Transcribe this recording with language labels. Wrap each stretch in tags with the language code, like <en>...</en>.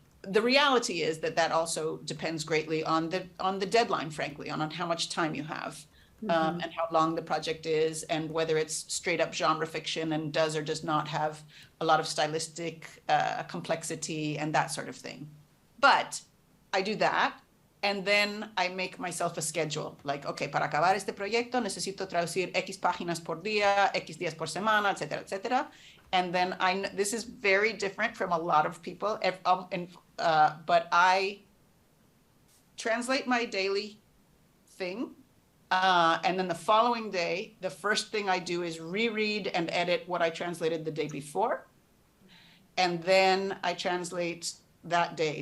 <en>The reality is that also depends greatly on the deadline, frankly, on how much time you have, and how long the project is, and whether it's straight up genre fiction and does or does not have a lot of stylistic complexity and that sort of thing. But I do that, and then I make myself a schedule. Like, okay,</en> <es>para acabar este proyecto necesito traducir X páginas por día, X días por semana, etcétera, etcétera.</es> <en>And then this is very different from a lot of people, but I translate my daily thing, and then the following day, the first thing I do is reread and edit what I translated the day before, and then I translate that day.</en>